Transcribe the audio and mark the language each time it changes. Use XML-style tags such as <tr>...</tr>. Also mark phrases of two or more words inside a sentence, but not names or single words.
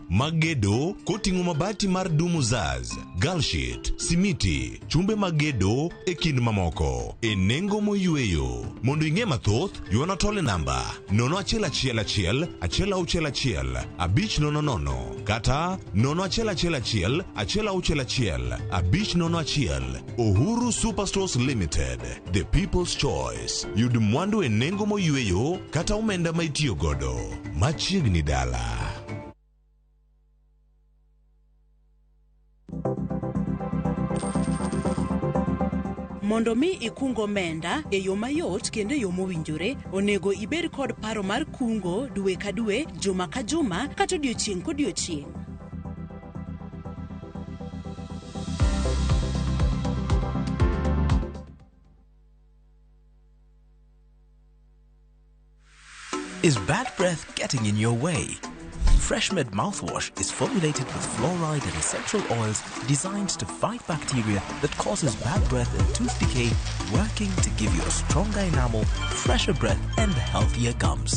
<luo>Magedo koting'o mabati mar Dumu Zaz, Galshit, Simiti, chumbe magedo e kind mamoko. E nengo moyueyo. Mondo ing'e mathoth, yuano tole namba 0111-161-500 kata 0111-161-501.</luo> <en>Awuor Superstores Limited, the people's choice.</en> <luo>Yud mwandu e nengo moyueyo kata omenda ma itiyo godo. Machiegni dala. Mondo mi ikungo omenda e yo mayot kendo e yo mowinjore, onego ibed kod paro mar kungo dwe ka dwe, juma ka juma, kata odiochieng' kodiochieng'.</luo> <en>Is bad breath getting in your way? Freshmed mouthwash is formulated with fluoride and essential oils designed to fight bacteria that causes bad breath and tooth decay, working to give you a stronger enamel, fresher breath, and healthier gums.</en>